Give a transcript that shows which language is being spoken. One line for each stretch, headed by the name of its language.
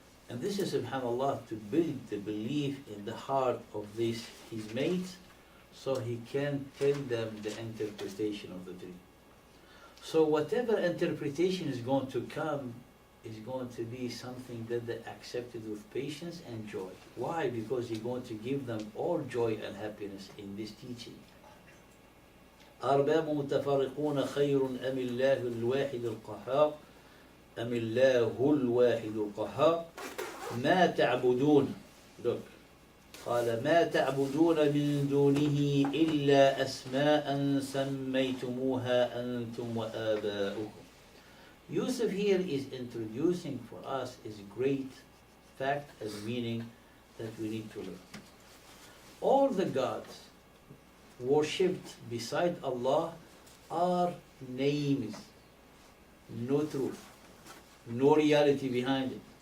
English: And this is, subhanAllah, to build the belief in the heart of his mates, so he can tell them the interpretation of the dream. So whatever interpretation is going to come is going to be something that they accepted with patience and joy. Why? Because he's going to give them all joy and happiness in this teaching.
Arabic: أرباب متفرقون خير أم الله الواحد القهار أم الله الواحد القهار ما تعبدون.
English: Look,
Arabic: قال ما تعبدون من دونه إلا أسماء سميتموها أنتم وآباؤكم.
English: Yusuf here is introducing for us is great fact and meaning that we need to learn. All the gods worshipped beside Allah are names, no truth, no reality behind it.